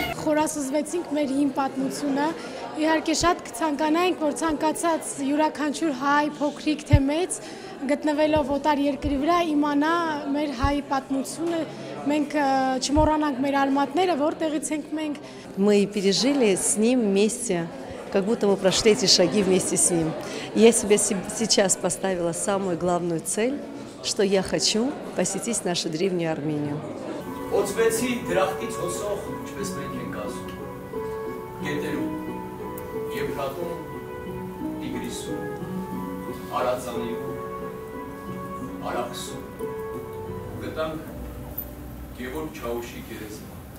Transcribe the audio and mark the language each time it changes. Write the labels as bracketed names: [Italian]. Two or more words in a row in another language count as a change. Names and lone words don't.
[Armenian] Խորասուզվեցինք մեր հին պատմությունը, իհարկե շատ կցանկանայինք, որ ցանկացած յուրաքանչյուր հայ, փոքրիկ թե մեծ, գտնվելով օտար երկրի վրա, իմանա մեր հայ պատմությունը, մենք չմոռանանք մեր ալմատները, որտեղից ենք մենք։ [Russian] Мы пережили с ним вместе, как будто мы прошли эти шаги вместе с ним. Я себе сейчас поставила самую главную цель, что я хочу посетить нашу древнюю Армению. [Armenian] Օծվեցի դրախտից հոսող, ինչպես մենք ենք ասում, գետերում, Եփրատում, Տիգրիսում, Արածանիում, Արաքսում, գտանք Գևորգ Չաուշի գերեզման։